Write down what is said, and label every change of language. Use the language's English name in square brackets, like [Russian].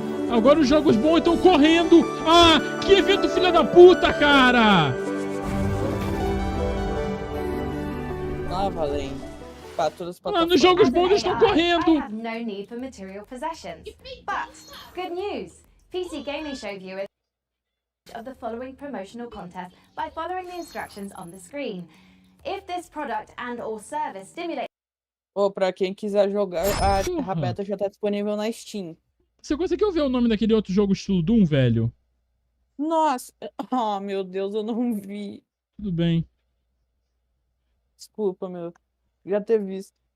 [Portuguese] Agora os jogos bons estão correndo. Ah, que evento filha da puta, cara. Ah, valendo. Para todas as Mano, os jogos bons estão correndo. [English] I have no need for material possessions. But, good news! PC Gaming Show viewers of the following promotional contest by following the instructions on the screen. If this product and or service stimulates... [Portuguese] Ô, pra quem quiser jogar, a beta já tá disponível na Steam. Você conseguiu ver o nome daquele outro jogo estilo Doom, velho? Nossa! Oh, meu Deus, eu não vi. Tudo bem. Desculpa, meu. Já ter visto.